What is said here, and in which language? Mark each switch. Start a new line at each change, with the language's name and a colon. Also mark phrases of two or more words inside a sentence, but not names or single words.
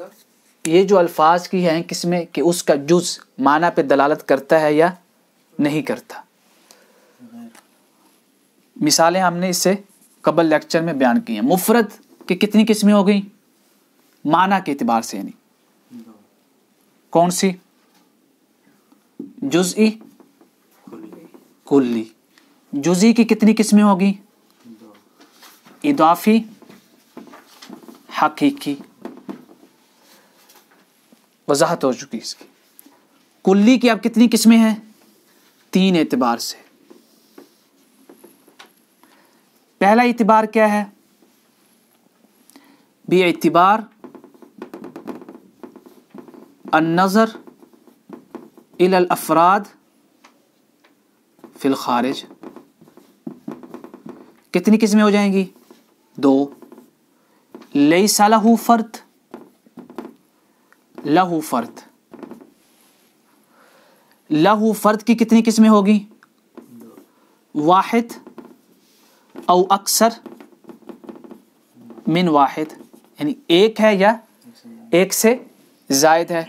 Urdu: یہ جو الفاظ کی ہیں قسمیں کہ اس کا جز معنی پہ دلالت کرتا ہے یا نہیں کرتا. مثالیں ہم نے اس سے قبل لیکچر میں بیان کی ہیں. مفرد کی کتنی قسمیں ہو گئیں معنی کے اعتبار سے؟ یعنی کون سی؟ جزئی، کلی. جزئی کی کتنی قسمیں ہو گئیں؟ اضافی، حقیقی. وضاحت ہو چکی اس کی. کلی کی اب کتنی قسمیں ہیں؟ تین اعتبار سے. پہلا اعتبار کیا ہے؟
Arabic: بے اعتبار النظر الی الافراد فی الخارج.
Urdu: کتنی قسمیں ہو جائیں گی؟ 2.
Arabic: لیس لہ فرد، لہ فرد. لہ فرد
Urdu: کی کتنی قسمیں ہوگی؟
Arabic: 1 او اکثر من 1،
Urdu: یعنی ایک ہے یا ایک سے زائد ہے.